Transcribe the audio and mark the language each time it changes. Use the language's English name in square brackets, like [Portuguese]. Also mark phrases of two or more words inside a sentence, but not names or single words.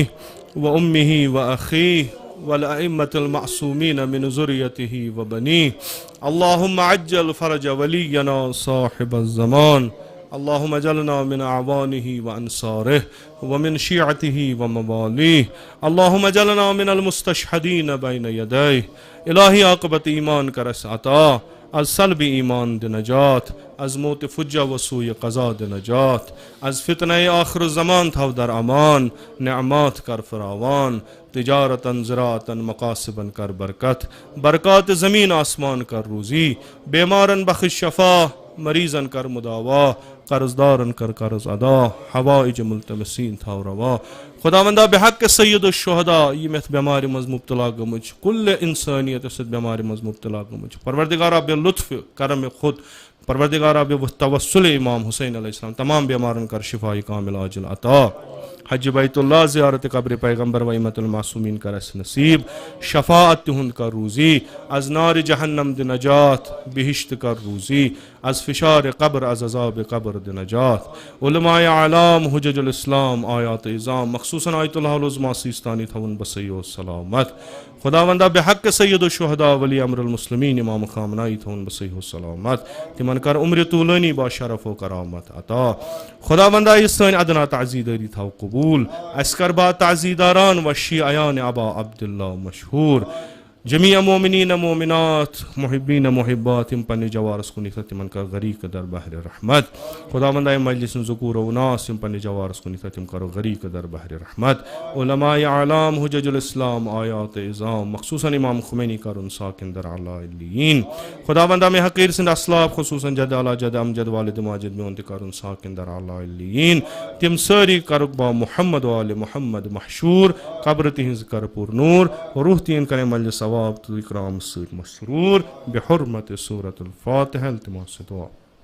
[Arabic] وأمه وأخيه والأئمة المعصومين من ذريته وبنيه اللهم عجل فرج ولينا صاحب الزمان اللهم اجعلنا من أعوانه وأنصاره ومن شيعته ومواليه اللهم اجعلنا من المستشهدين بين يديه [Kashmiri] इलाही आक़िबत ईमान करस अता अज सल्ब ईमान दे नजात अज मौत फुज्जा व सूय क़ज़ा दे नजात अज फितने आखिर ज़मान थाव दर अमान नेअमात कर फरावान तिजारतन ज़राअतन मकासिबन कर बरकत बरक़ात ज़मीन आसमान कर रूज़ी बीमारन बख़्श शफ़ा मरीज़न कर मुदावा कर्जदारन कर कर्ज अदा हवाइज मुल्तमसीन थाव रवा खुदावंदा बेहक सय्यद शुहदा यम बेमार मज मुब्तला गमुच कुल इंसानियत बेमार मज मुब्तला गमुच परवरदिगारा बे लुत्फ करम खुद परवरदिगारा बे तवस्सुल इमाम हुसैन अलैहिस्सलाम तमाम बेमारन कर शिफाई कामिल आजिल अता हज बैतुल्लाह ज़ियारत कब्र पैगंबर व इम्मतुल मासूमीन कर नसीब शफाअत तिहुंद का रूज़ी अज नार जहन्नम द नजात बिहिश्त कर रूज़ी अज फिशार कब्र अज अज़ाब कब्र द नजात उलमाए आलाम हुज्जजुल इस्लाम आयात इज़ाम मखसूसन आयतुल उज़्मा सीस्तानी थवन बसय्यो सलामत खुदावंदा बेहक सय्यद शुहदा वली अमरुल मुस्लिमीन इमाम खामनाई थवन बसय्यो सलामत तिमन कर उम्र तूलनी बा शरफ व करामत अता खुदावंदा इस अदना ताज़ीदारी थाव कबूल अस्कर बा ताज़ीदारान व शियायान अबा अब्दुल्लाह मशहूर जमीअ मोमिनीन मोमिनात मुहिब्बीन मुहिब्बात इम पन्ने जवारस कुनी तिमन का गरीक दर बहर रहमत खुदावंदा मजलिस ज़ुकूर व उनास इम पन्ने जवारस कुनी तिम करो गरीक दर बहर रहमत उलमाए आलाम हुज्जजुल इस्लाम आयात इज़ाम मखसूसन इमाम खुमैनी करुन साकिन दर अला इल्लीन खुदावंदा में हकीर सिंध असलाफ खुसूसन जद अला जद अमजद वालिद माजिद में उनते करुन साकिन दर अला इल्लीन तिम सारी करबा मुहम्मद व आले मुहम्मद महशूर कब्र तिहिंज कर पुर नूर रूह तीन करे मजलिस सवाब इकराम सर मसरूर बिहुर्मत सूरतुल फातिहा इल्तिमास दुआ।